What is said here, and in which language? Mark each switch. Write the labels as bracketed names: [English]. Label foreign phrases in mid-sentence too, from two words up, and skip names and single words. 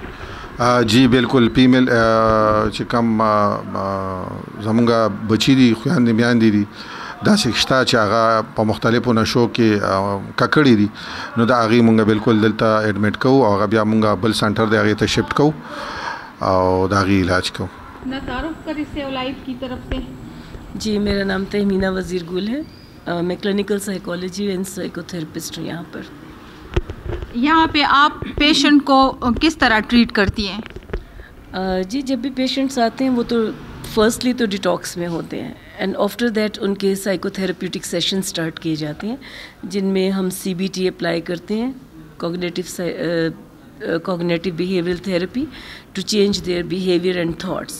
[Pashto] جی بالکل فیمیل چې کوم زمونږه بچی دي خويندې میاندې دي دا شښتا چې هغه په مختلفو نشو کې ککړې دي نو دا هغه مونږه بالکل دلته ایڈمټ کوو او هغه بیا مونږه بل سنټر دی هغه ته شفټ کوو او دا هغه علاج کوو. [Urdu] نا تعارف کریں سیو لائف کی طرف سے? جی میرا نام تہمینہ وزیر گل ہے، میں [English] clinical psychology and psychotherapist [Urdu] ہوں یہاں پر. یہاں پہ آپ پیشنٹ کو کس طرح ٹریٹ کرتی ہیں? جی جب بھی پیشنٹس آتے ہیں وہ تو فرسٹلی تو ڈیٹاکس میں ہوتے ہیں [English] and after that [Urdu] ان کے [English] psychotherapeutic session start [Urdu] کیے جاتے ہیں جن میں ہم CBT اپلائی کرتے ہیں, [English] cognitive behavioral therapy to change their behavior and thoughts.